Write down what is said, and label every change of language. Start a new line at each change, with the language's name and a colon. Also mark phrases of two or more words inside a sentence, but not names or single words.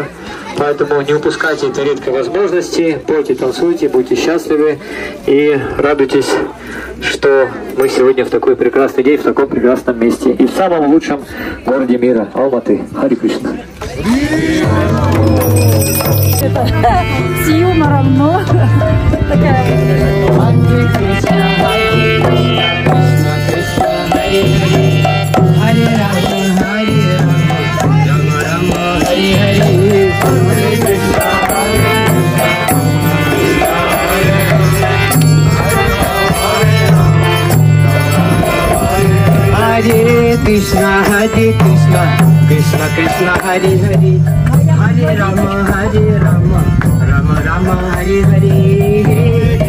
Russian: Поэтому не упускайте этой редкой возможности, пойте, танцуйте, будьте счастливы и радуйтесь, что мы сегодня в такой прекрасный день, в таком прекрасном месте и в самом лучшем городе мира, Алматы. Хари Кришна. С юмором, но такая...
Sanskrit: Hare Rama, Hare Rama, Rama Rama, Hare Hare, Hare Krishna, Hare Krishna, Hare Krishna, Krishna Krishna, Hare Hare, Hare Rama, Hare Rama, Rama Rama, Hare Hare.